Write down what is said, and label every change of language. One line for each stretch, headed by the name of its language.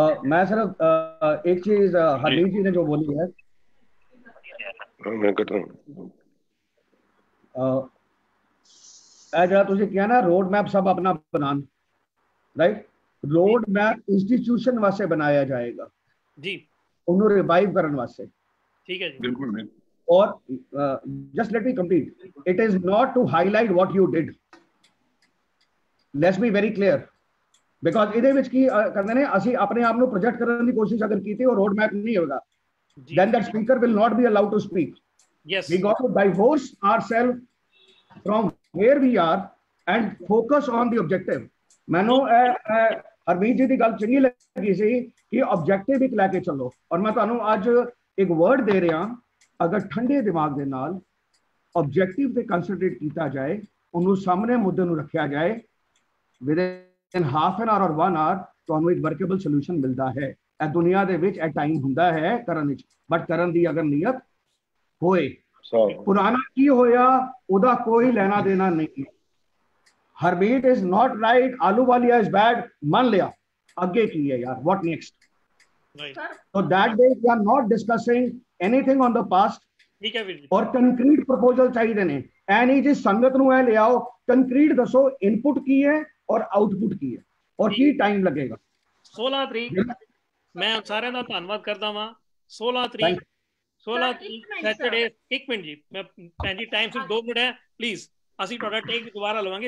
Hindi: मैं सिर्फ एक चीज हरमीत जी ने जो बोली है मैं कर रहा
Punjabi: हूँ। जो तुसी किया ना रोड मैप सब अपना बनान, राइट? ਰੋਡ ਮੈਪ ਇੰਸਟੀਟਿਊਸ਼ਨ ਵਾਸਤੇ ਬਣਾਇਆ ਜਾਏਗਾ ਜੀ, ਉਹਨੂੰ ਰਿਵਾਈਵ ਕਰਨ ਵਾਸਤੇ। ਠੀਕ ਹੈ ਜੀ, ਬਿਲਕੁਲ।
English: ਔਰ just let me complete. It is not to highlight what you did. Let's be very clear.
Punjabi: Because ਇਹਦੇ ਵਿੱਚ ਕੀ ਕਰਦੇ ਨੇ, ਅਸੀਂ ਆਪਣੇ ਆਪ ਨੂੰ ਪ੍ਰੋਜੈਕਟ ਕਰਨ ਦੀ ਕੋਸ਼ਿਸ਼ ਅਗਰ ਕੀਤੀ ਔਰ ਰੋਡ ਮੈਪ ਨਹੀਂ ਹੋਵੇਗਾ,
English: then that speaker will not be allowed to speak. Yes. We got to divorce ourselves from where we are and focus on the objective.
Punjabi: ਮੈਨੂੰ ਹਰਮੀਤ ਜੀ ਦੀ ਗੱਲ ਚੰਗੀ ਲੱਗੀ ਸੀ ਕਿ ਆਬਜੈਕਟਿਵ ਇੱਕ ਲੈ ਕੇ ਚੱਲੋ, ਔਰ ਮੈਂ ਤੁਹਾਨੂੰ ਅੱਜ ਇੱਕ ਵਰਡ ਦੇ ਰਿਹਾ, ਅਗਰ ਠੰਡੇ ਦਿਮਾਗ ਦੇ ਨਾਲ ਆਬਜੈਕਟਿਵ ਤੇ ਕੰਸੈਂਟਰੇਟ ਕੀਤਾ ਜਾਏ, ਉਹਨੂੰ ਸਾਹਮਣੇ ਮੁੱਦੇ ਨੂੰ ਰੱਖਿਆ ਜਾਏ,
English: within half an hour
Punjabi: ਔਰ 1 ਆਵਰ ਤੁਹਾਨੂੰ ਇੱਕ ਵਰਕੇਬਲ ਸੋਲੂਸ਼ਨ ਮਿਲਦਾ ਹੈ। ਇਹ ਦੁਨੀਆ ਦੇ ਵਿੱਚ ਇਹ ਟਾਈਮ ਹੁੰਦਾ ਹੈ ਕਰਨ ਵਿੱਚ, ਬਟ ਕਰਨ ਦੀ ਅਗਰ ਨੀਅਤ ਹੋਏ, ਪੁਰਾਣਾ ਕੀ ਹੋਇਆ ਉਹਦਾ ਕੋਈ ਲੈਣਾ ਦੇਣਾ ਨਹੀਂ।
English: Harmeet is not right, Ahluwalia is bad,
Punjabi: ਮੰਨ ਲਿਆ, ਅੱਗੇ ਕੀ ਹੈ ਯਾਰ,
English: What next? So that day we are not discussing anything on the past.
Punjabi: ਠੀਕ ਹੈ ਵੀਰ ਜੀ, ਔਰ ਕੰਕਰੀਟ ਪ੍ਰਪੋਜ਼ਲ ਚਾਹੀਦੇ ਨੇ, ਐ ਨਹੀਂ ਜੀ ਸੰਗਤ ਨੂੰ ਇਹ ਲਿਆਓ, ਕੰਕਰੀਟ ਦੱਸੋ ਇਨਪੁਟ ਕੀ ਹੈ ਔਰ ਆਊਟਪੁੱਟ ਕੀ ਹੈ ਔਰ ਕੀ ਟਾਈਮ ਲੱਗੇਗਾ। 16 ਤਰੀਕ ਮੈਂ ਸਾਰਿਆਂ ਦਾ ਧੰਨਵਾਦ ਕਰਦਾ ਵਾਂ। 16 ਤਰੀਕ ਸੈਟਰਡੇ, 1 ਮਿੰਟ ਜੀ, ਮੈਂ ਭੈਣ ਜੀ ਟਾਈਮ ਸਿਰਫ 2 ਮਿੰਟ ਹੈ ਪਲੀਜ਼, ਅਸੀਂ ਤੁਹਾਡਾ ਟੇਕ ਦੁਬਾਰਾ ਲਵਾਂਗੇ।